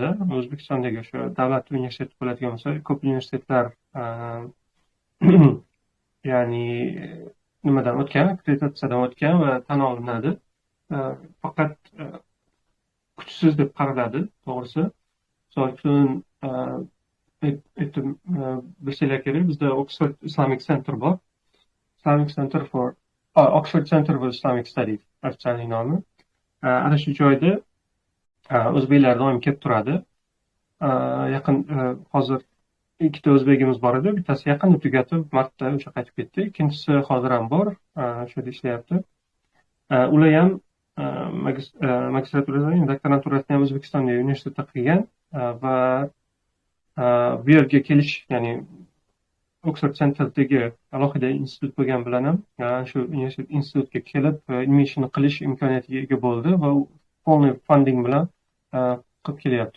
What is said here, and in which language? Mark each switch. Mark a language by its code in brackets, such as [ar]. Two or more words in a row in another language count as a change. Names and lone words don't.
[uz] O'zbekistondagi o'sha davlat universiteti bo'ladigan bo'lsa, ko'p universitetlar ya'ni nimadan o'tgan, akkreditatsiyadan o'tgan va tan olinadi. Faqat kuchsiz deb qaraladi, to'g'risi. Misol uchun aytib bilsanglar kerak, bizda Oxford Islamic Center bor. Oxford Center for Islamic Studies ofitsial nomi. Ana shu joyda o'zbeklar doim kelib turadi. Hozir ikkita o'zbegimiz bor edi. Bittasi yaqinda tugatib, martda o'sha qaytib ketdi. Ikkinchisi hozir ham bor, shu yerda ishlayapti. Ular ham magistraturasini, doktoranturasini ham O'zbekistonda universitetda qilgan va bu yerga kelish, ya'ni Oxford Centerdagi alohida institut bo'lgan bilan ham shu institutga kelib ilmiy ishini qilish imkoniyatiga ega bo'ldi va polniy funding bilan qilib kelyapti.